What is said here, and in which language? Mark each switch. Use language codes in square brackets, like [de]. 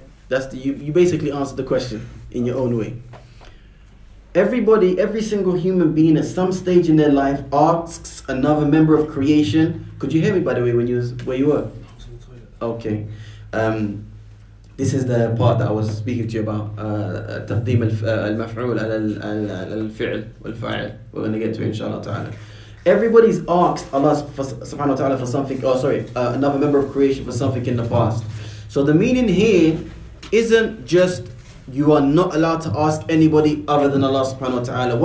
[en] That's the you basically answered the question in your own way. Everybody, every single human being at some stage in their life asks another member of creation. Could you hear me, by the way, when you was where you were? Okay. This is the part that I was speaking to you about. [ar] تقديم المفعول على الفعل والفاعل. [en] We're going to get to it, inshallah ta'ala. Everybody's asked Allah subhanahu wa ta'ala for something, another member of creation for something in the past. So the meaning here isn't just you are not allowed to ask anybody other than Allah subhanahu wa ta'ala.